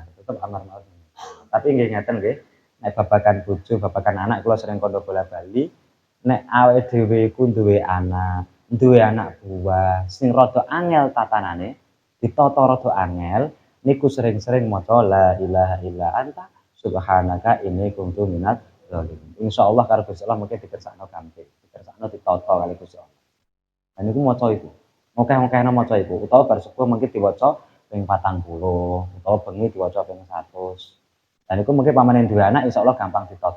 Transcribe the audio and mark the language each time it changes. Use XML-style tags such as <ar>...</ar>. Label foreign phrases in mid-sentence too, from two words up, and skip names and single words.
<jv>Tetep amar ma'ruf. Tapi nggih ngeten nggih, nek babagan bojo, babagan anak kula sering kandha bola-bali, nek awake dhewe iku duwe anak buah sing rada angel tatanane, ditata rada angel, niku sering-sering maca</jv> <ar>la ilaha illa anta subhanaka inni kuntu minadz dzalimin.</ar> <jv>Insyaallah karo Gusti Allah mungkin dikersakno gampil, dikersakno ditata kali Gusti Allah. Lah niku maca iku. Akeh-akehna maca iku utawa bar subuh mungkin diwaca ping 40 utawa bengi diwaca ping 100. Dan iku mungkin pamane duwe anak insyaallah gampang ditata.</jv>